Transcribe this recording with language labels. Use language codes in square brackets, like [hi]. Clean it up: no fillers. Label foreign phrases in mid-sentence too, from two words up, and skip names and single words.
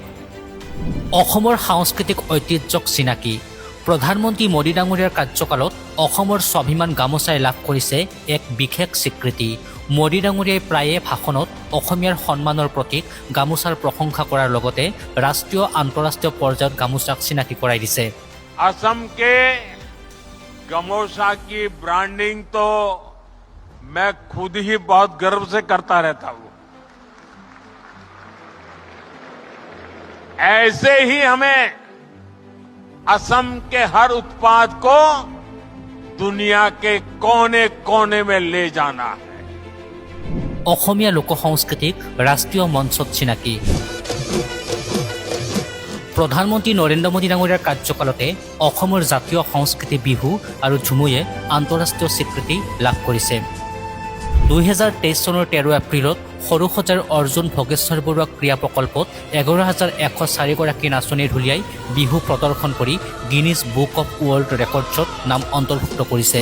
[as] অসমৰ সাংস্কৃতিক ঐতিহ্যক চিনাকি। প্ৰধানমন্ত্ৰী মোদী ডাঙৰীয়াৰ কাৰ্যকালত অসমৰ স্বাভিমান গামোচাই লাভ কৰিছে এক বিশেষ স্বীকৃতি। মোদী ডাঙৰীয়াই প্ৰায়ে ভাষণত অসমীয়াৰ সন্মানৰ প্ৰতীক গামোচাৰ প্ৰশংসা কৰাৰ লগতে ৰাষ্ট্ৰীয় আন্তঃৰাষ্ট্ৰীয় পৰ্যায়ত গামোচাক চিনাকি কৰাই দিছে। [hi] असम के गमोसा की ब्रांडिंग तो मैं खुद ही बहुत गर्व से करता रहता हूं। ऐसे ही हमें असम के हर उत्पाद को दुनिया के कोने कोने में ले जाना है। [as] অসমীয়া লোক সংস্কৃতিক ৰাষ্ট্ৰীয় মঞ্চত চিনাকি। প্ৰধানমন্ত্ৰী নৰেন্দ্ৰ মোদী ডাঙৰীয়াৰ কাৰ্যকালতে অসমৰ জাতীয় সংস্কৃতি বিহু আৰু ঝুমুৰে আন্তঃৰাষ্ট্ৰীয় স্বীকৃতি লাভ কৰিছে। 2023 চনৰ 13 এপ্ৰিলত সৰুসজাইৰ অৰ্জুন ভোগেশ্বৰ বৰুৱা ক্ৰীড়া প্ৰকল্পত 11,104 গৰাকী নাচনী ঢুলীয়াই বিহু প্ৰদৰ্শন কৰি গিনিজ বুক অৱ ৱৰ্ল্ড ৰেকৰ্ডছত নাম অন্তৰ্ভুক্ত কৰিছে।